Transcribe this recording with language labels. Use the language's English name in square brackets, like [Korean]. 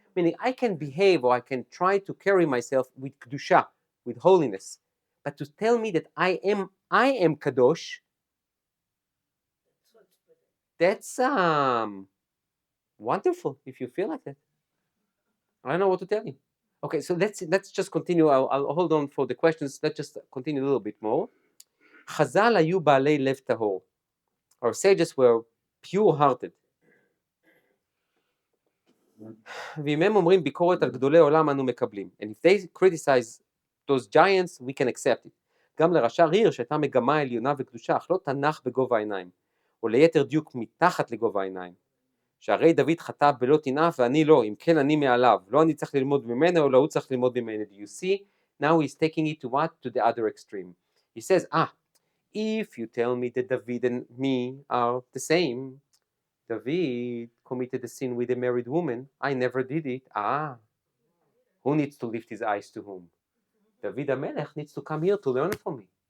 [English] Meaning, I can behave or I can try to carry myself with kedusha, with holiness, but to tell me that I am kadosh, that's wonderful. If you feel like that, I don't know what to tell you. Okay, so let's just continue. I'll hold on for the questions. Let's just continue a little bit more. [Hebrew] Chazal hayu baalei lev tahor. [English] Our sages were pure-hearted. [Hebrew] ואם הם אומרים ביקורת על גדולי עולם אנו מקבלים. [English] And if they criticize those giants, we can accept it. [Hebrew] גם לרש"ר הירש הייתה מגמה עליונה וקדושה, אך לא תנ"ך בגובה העיניים, או ליתר דיוק מתחת לגובה העיניים. שהרי דוד חטא בלא תנאף ואני לא, אם כן אני מעליו. לא אני צריך ללמוד ממנו, אלא הוא צריך ללמוד ממנו. [English] Do you see? Now he's taking it to what? To the other extreme. He says, if you tell me that David and me are the same, David committed a sin with a married woman. I never did it. Who needs to lift his eyes to whom? David HaMelech needs to come here to learn from me.